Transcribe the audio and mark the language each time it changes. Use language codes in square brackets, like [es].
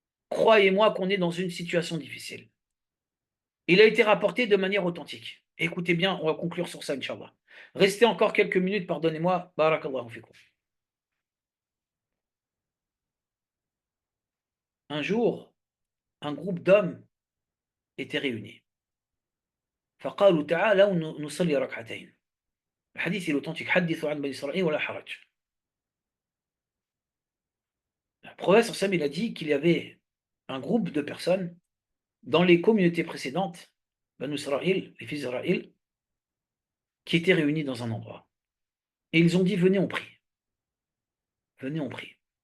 [fr] Croyez-moi qu'on est dans une situation difficile. Il a été rapporté de manière authentique. Écoutez bien, on va conclure sur ça, Inch'Allah. Restez encore quelques minutes, pardonnez-moi. [ar] Barakallahu fikum. [fr] Un jour, un groupe d'hommes était réuni. [ar] فقالوا تعالوا نصلي ركعتين. الحديث الأوثنتيك حدثوا عن بني إسرائيل ولا حرج. [fr] Le prophète Sam il a dit qu'il y avait un groupe de personnes dans les communautés précédentes, Banu Israël, les fils d'Israël, qui étaient réunis dans un endroit. Et ils ont dit venez on prie. Venez on prie.